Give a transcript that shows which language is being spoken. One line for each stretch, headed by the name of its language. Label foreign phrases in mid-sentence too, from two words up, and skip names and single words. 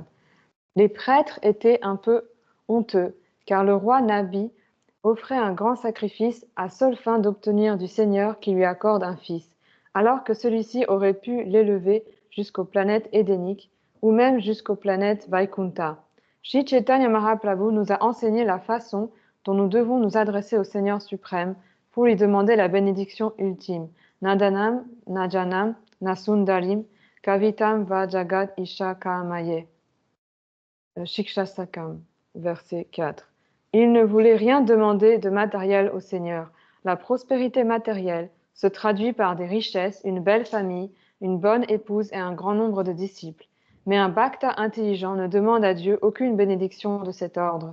French: Les prêtres étaient un peu honteux, car le roi Nabi offrait un grand sacrifice à seule fin d'obtenir du Seigneur qu'il lui accorde un fils, alors que celui-ci aurait pu l'élever jusqu'aux planètes édéniques ou même jusqu'aux planètes Vaikunta. Sri Chaitanya Mahaprabhu nous a enseigné la façon dont nous devons nous adresser au Seigneur suprême pour lui demander la bénédiction ultime.
Sanskrit: नदनम्, नजनम्, नसुन्दरीम्, कवितम् व जगत् ईश कामये.
French: Shikshasakam, verset 4. Il ne voulait rien demander de matériel au Seigneur. La prospérité matérielle se traduit par des richesses, une belle famille, une bonne épouse et un grand nombre de disciples. Mais un bhakta intelligent ne demande à Dieu aucune bénédiction de cet ordre.